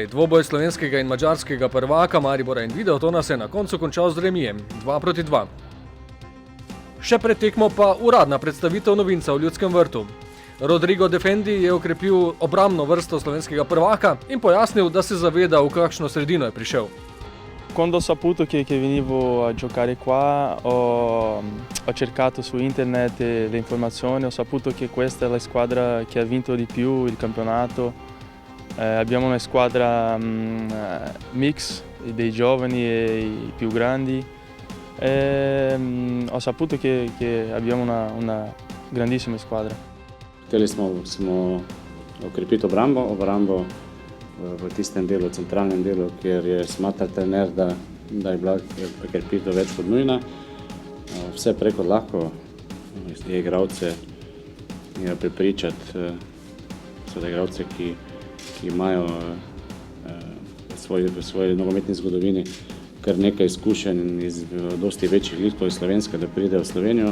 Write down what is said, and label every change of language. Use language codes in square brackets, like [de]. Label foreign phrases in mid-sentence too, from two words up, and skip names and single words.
[sl] Dvoboj slovenskega in madžarskega prvaka Maribora in Videotona se je na koncu končal z remijem 2:2. Še pred tekmo pa uradna predstavitev novinca v Ljudskem vrtu. Rodrigo Defendi je okrepil obrambno vrsto slovenskega prvaka in pojasnil, da se zaveda, v kakšno sredino je prišel. [it] Quando ho saputo che venivo a giocare qua, ho cercato su internet le informazioni, ho saputo che questa è la squadra che ha vinto di più il campionato. Abbiamo una squadra mix dei giovani e i più grandi. Ho saputo che abbiamo una grandissima squadra. [sl] Hteli smo okrepiti obrambo v tistem delu, centralnem delu, kjer je smatral trener, da je bila prekrepitev več kot nujna. Vse preko lahko je igralce prepričati, igralce, ki imajo v svoji nogometni zgodovini kar nekaj izkušenj iz dosti večjih lig, to je Slovenska, da pridejo v Slovenijo.